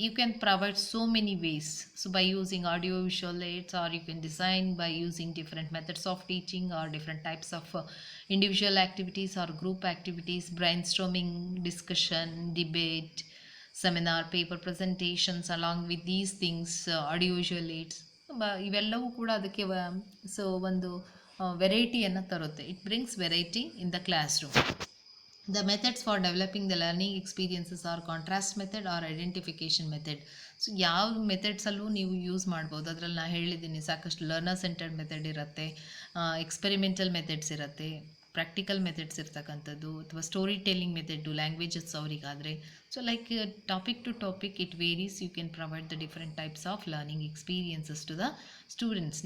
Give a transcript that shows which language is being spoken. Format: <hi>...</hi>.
<en>You can provide so many ways. So by using audio visual aids or you can design by using different methods of teaching or different types of individual activities or group activities, brainstorming, discussion, debate, seminar, paper presentations along with these things, audio visual aids</en> <kn>ಇವೆಲ್ಲವೂ ಕೂಡ ಅದಕ್ಕೆ so ಒಂದು ವೆರೈಟಿಯನ್ನು ತರುತ್ತೆ.</kn> <en>It brings variety in the classroom. The methods for developing the learning experiences are contrast method or identification method.</en> <kn>So ಯಾವ ಮೆಥಡ್ಸಲ್ಲೂ ನೀವು use ಮಾಡ್ಬೋದು. ಅದರಲ್ಲಿ ನಾನು ಹೇಳಿದ್ದೀನಿ ಸಾಕಷ್ಟು ಲರ್ನರ್ ಸೆಂಟರ್ಡ್ ಮೆಥಡ್ ಇರುತ್ತೆ, ಎಕ್ಸ್ಪೆರಿಮೆಂಟಲ್ ಮೆಥಡ್ಸ್ ಇರುತ್ತೆ, ಪ್ರಾಕ್ಟಿಕಲ್ ಮೆಥಡ್ಸ್ ಇರ್ತಕ್ಕಂಥದ್ದು, ಅಥವಾ story telling method languages ಅವರಿಗಾದರೆ.</kn> <en>So like topic to topic it varies. You can provide the different types of learning experiences to the students.</en>